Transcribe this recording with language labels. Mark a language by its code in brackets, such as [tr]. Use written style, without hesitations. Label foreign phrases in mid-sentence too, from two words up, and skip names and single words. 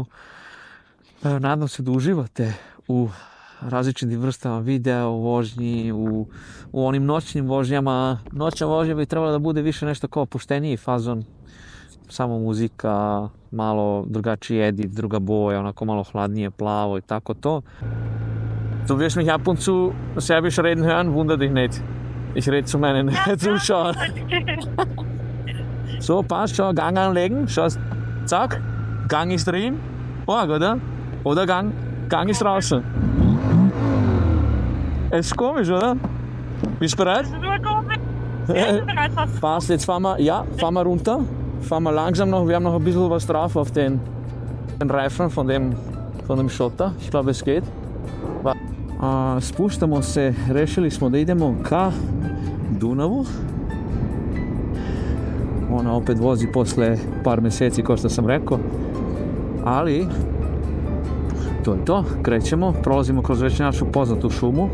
[sr] Nadam se da uživate u različitim vrstama videa, u vožnji, u onim noćnim vožnjama. Noćna vožnja bi trebala da bude više nešto kao opušteniji fazon. Samo muzika, malo drugačiji edit, druga boja, onako malo hladnije, plavo i tako to. [de] Du wirst mich ab und zu Serbisch reden hören, wunder dich nicht. Ich rede zu meinen Zuschauern. So, passt schon, Gang anlegen, schaust, zack, Gang ist drin. Mag, oder? Oder Gang ist draußen. Es ist komisch, oder? Bist du bereit? Passt, jetzt fahren wir runter. Fahren wir langsam noch, wir haben noch ein bisschen was drauf auf den Reifen von dem Schotter. Ich glaube, es geht. [sr] Spuštamo se, rešili smo da idemo ka Dunavu. Ona opet vozi posle par mjeseci, kao što sam rekao. Ali, to je to, krećemo, prolazimo kroz već našu poznatu šumu.